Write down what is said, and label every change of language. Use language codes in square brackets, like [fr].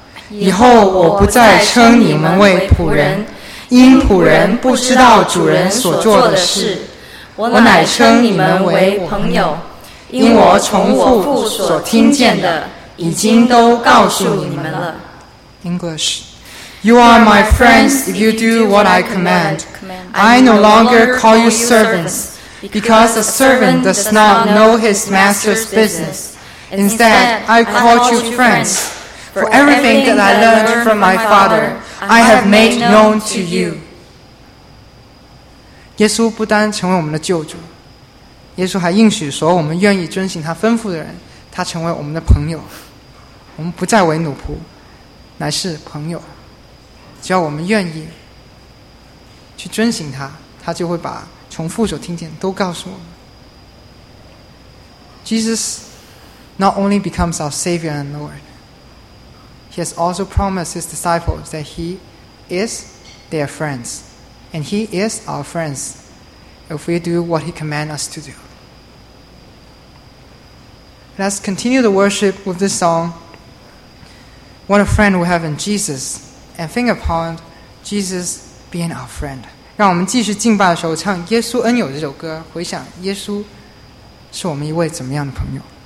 [zh] 以后我不再称你们为仆人，因仆人不知道主人所做的事。我乃称你们为朋友，因我从父所听见的，已经都告诉你们了。 [en] English. You are my friends if you do what I command. I no longer call you servants, Because a servant does not know his master's business. Instead, I called you friends. For everything that I learned from my Father, I have made known to you. [zh] 耶稣不单成为我们的救主，耶稣还应许说，我们愿意遵行他吩咐的人，他成为我们的朋友。我们不再为奴仆，乃是朋友。只要我们愿意去遵行他，他就会把从父所听见都告诉我们。 [en] Jesus not only becomes our Savior and Lord, He has also promised His disciples that He is their friends, and He is our friends if we do what He commands us to do. Let's continue the worship with this song, What a Friend We Have in Jesus, and think upon Jesus being our friend. [zh] 让我们继续敬拜的时候唱耶稣恩友这首歌，回想耶稣是我们一位怎么样的朋友。